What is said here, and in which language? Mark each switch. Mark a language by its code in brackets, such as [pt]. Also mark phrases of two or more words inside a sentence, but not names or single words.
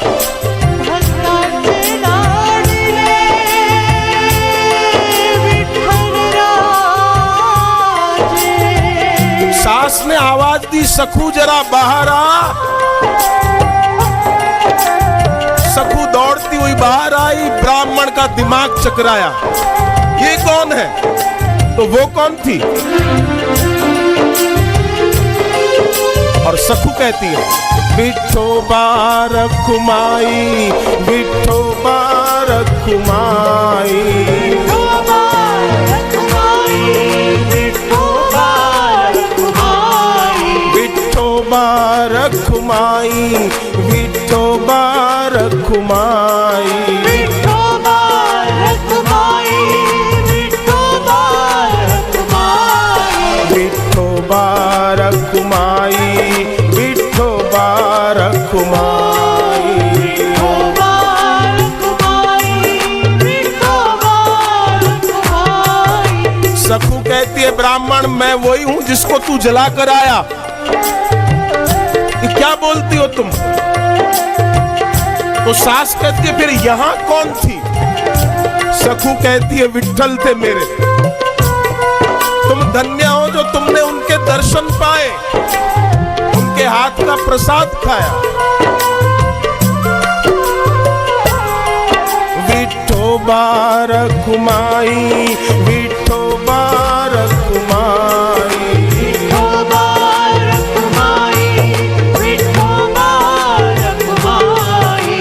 [hi] सास ने आवाज दी सखु जरा बाहर आ। सखु दौड़ती हुई बाहर आई, ब्राह्मण का दिमाग चकराया, ये कौन है? तो वो कौन थी? और सखु कहती है विठोबा रखुमाई, विठोबा रखुमाई, विठोबा रखुमाई, विठोबा रखुमाई, विठोबा रखुमाई, विठोबा रखुमाई, विठोबा रखुमाई, विठोबा रखुमाई, विठोबा रखुमाई, विठोबा रखुमाई। विठोबा रखुमाई, विठोबा रखुमाई। सखु कहती है ब्राह्मण मैं वही हूं जिसको तू जला कर आया, ये क्या बोलती हो तुम? तो सास कहती है फिर यहां कौन थी? सखु कहती है विट्ठल थे मेरे, तुम धन्य हो जो तुमने उनके दर्शन पाए, उनके हाथ का प्रसाद खाया। विठोबा रखुमाई, विठोबा रखुमाई, विठोबा रखुमाई, विठोबा रखुमाई,